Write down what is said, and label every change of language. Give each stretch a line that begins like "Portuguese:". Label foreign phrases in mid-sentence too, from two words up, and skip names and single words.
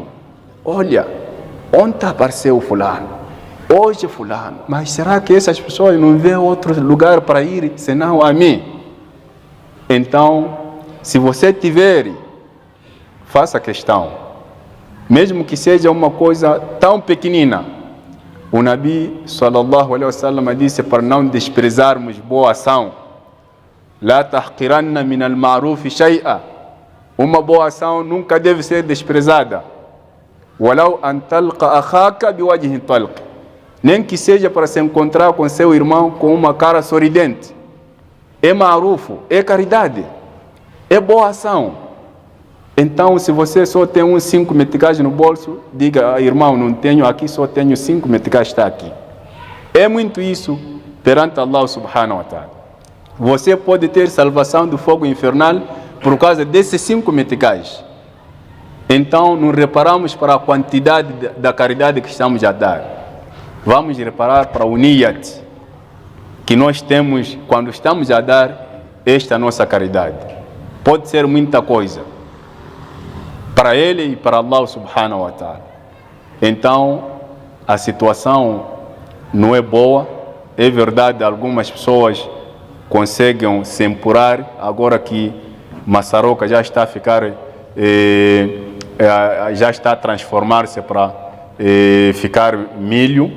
Portuguese: Olha, ontem apareceu fulano, hoje fulano, mas será que essas pessoas não vêem outro lugar para ir senão a mim? Então, se você tiver, faça questão, mesmo que seja uma coisa tão pequenina. O Nabi
Arabic: صلى الله عليه وسلم
Portuguese: disse para não desprezarmos boa ação.
Arabic: لا تحقرن من المعروف شيئا.
Portuguese: Uma boa ação nunca deve ser desprezada.
Arabic: ولو أن تلقى أخاك بوجه طلق.
Portuguese: Nem que seja para se encontrar com seu irmão com uma cara sorridente. É ma'ruf, é caridade, é boa ação. Então, se você só tem uns 5 meticais no bolso, diga, irmão, não tenho aqui, só tenho 5 meticais, está aqui. É muito isso perante Allah
Arabic: سبحانه وتعالى.
Portuguese: Você pode ter salvação do fogo infernal por causa desses 5 meticais. Então, não reparamos para a quantidade da caridade que estamos a dar. Vamos reparar para o niyat que nós temos quando estamos a dar esta nossa caridade. Pode ser muita coisa para ele e para Allah
Arabic: سبحانه وتعالى.
Portuguese: Então, a situação não é boa. É verdade, algumas pessoas conseguem se empurrar, agora que Massaroca já está a ficar, já está a transformar-se para ficar milho.